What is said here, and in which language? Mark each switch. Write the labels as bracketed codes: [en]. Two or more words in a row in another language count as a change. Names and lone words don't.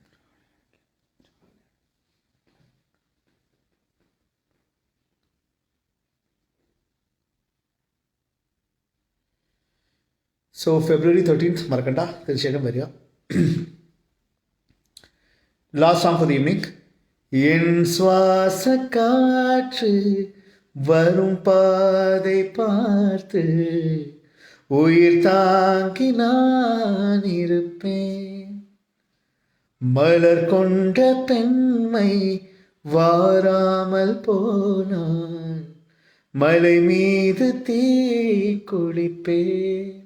[ml] സോ ഫെബ്രുവരി 13th മറക്കണ്ട, തീർച്ചയായിട്ടും വരിക. [en] Last song for the evening. [ta] என் சுவாச காற்று வரும் பாதை பார்த்து உயிர் தாங்கி நான் இருப்பேன். மலர் கொண்ட பெண்மை வாராமல் போனான், மலை மீது தீ குளிப்பேன்.